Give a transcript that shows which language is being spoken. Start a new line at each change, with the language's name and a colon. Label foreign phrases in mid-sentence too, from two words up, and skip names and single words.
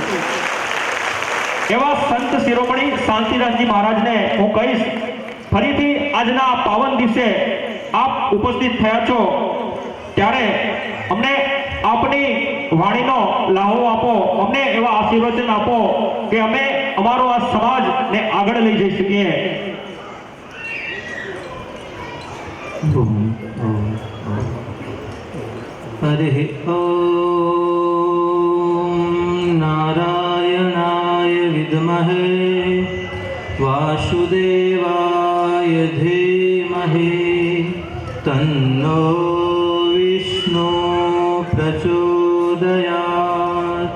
Gujarati: એવા સંત શિરોમણી શાંતિદાસજી મહારાજને હું કહીશ, ફરીથી આજના પાવન દિવસે આપ ઉપસ્થિત થયા છો ત્યારે અમને આપની વાણીનો લાહો આપો, અમને એવા આશીર્વચન આપો કે અમે અમારો આ સમાજને આગળ લઈ જઈ શકીએ.
Sanskrit: हरिः ॐ नारायणाय विद्महे वासुदेवाय धीमहि तन्नो विष्णु प्रचोदयात्।